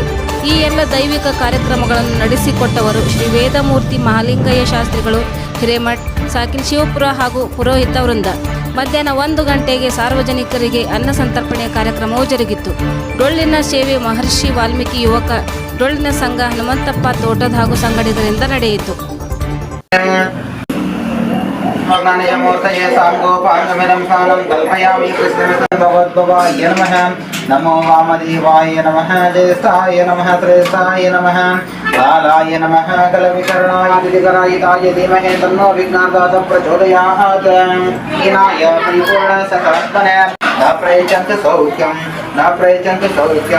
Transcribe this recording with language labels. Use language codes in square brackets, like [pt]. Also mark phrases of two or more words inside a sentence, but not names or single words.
[kn] ಈ ಎಲ್ಲ ದೈವಿಕ ಕಾರ್ಯಕ್ರಮಗಳನ್ನು ನಡೆಸಿಕೊಟ್ಟವರು ಶ್ರೀ ವೇದಮೂರ್ತಿ ಮಹಾಲಿಂಗಯ್ಯ ಶಾಸ್ತ್ರಿಗಳು, ಹಿರೇಮಠ್, ಸಾಕಿನ್ ಶಿವಪುರ ಹಾಗೂ ಪುರೋಹಿತ ವೃಂದ. ಮಧ್ಯಾಹ್ನ 1 ಗಂಟೆಗೆ ಸಾರ್ವಜನಿಕರಿಗೆ ಅನ್ನ ಸಂತರ್ಪಣೆಯ ಕಾರ್ಯಕ್ರಮವು ಜರುಗಿತು. ಡೊಳ್ಳಿನ ಸೇವೆ ಮಹರ್ಷಿ ವಾಲ್ಮೀಕಿ ಯುವಕ ಡೊಳ್ಳಿನ ಸಂಘ ಹನುಮಂತಪ್ಪ ತೋಟದ ಹಾಗೂ ಸಂಘಟಕರಿಂದ ನಡೆಯಿತು. [sa] ನಮೋ ವಾಮದೇವಾಯ ನಮಃ, ಜ್ಯೇಷ್ಠಾಯ ನಮಃ, ಶ್ರೇಷ್ಠಾಯ ನಮಃ, ಕಾಲಾಯ ನಮಃ, ಕಲವಿಕರಣಾಯ ದಿಗರಾಯಿತಾಯ ಧೀಮಹಿ ತನ್ನೋ ವಿಘ್ನದಾತ ಪ್ರಚೋದಯಾತ್. ಹೀನಾಯ ಪರಿಪೂರ್ಣ ಸಕಲತ್ಮನೆ ನ ಪ್ರಯಚ್ಛಂತು ಸೌಖ್ಯಂ, ನ ಪ್ರಯಚ್ಛಂತು ಸೌಖ್ಯಂ.